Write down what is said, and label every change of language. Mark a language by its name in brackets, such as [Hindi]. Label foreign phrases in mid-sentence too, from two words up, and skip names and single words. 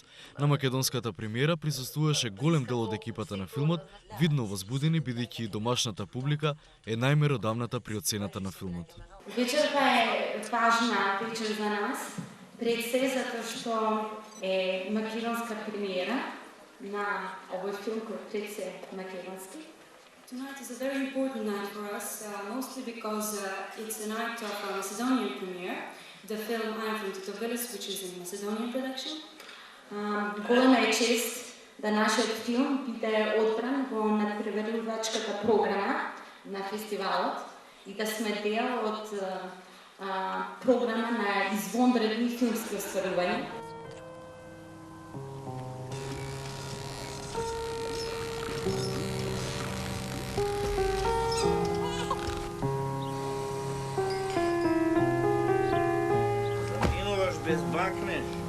[Macedonian] На македонската премиера присуствуваше голем дел од екипата на филмот, видно возбудени бидејќи домашната публика е најмеродавната при оцената на филмот. Вечерта е важна вечер за нас. Пред се затоа што е македонска премиера на овој филм кој пред се македонски. [English] Tonight is a very important night for us, mostly because it's the night of a Macedonian premiere, the film I Am from Titovelis, which is a Macedonian production. [Macedonian] Голема е чест да нашиот филм биде одбран во надпреварувачката програма на фестивалот и да сме дел од програма на извонредни филмски остварувања. Без бакнеш.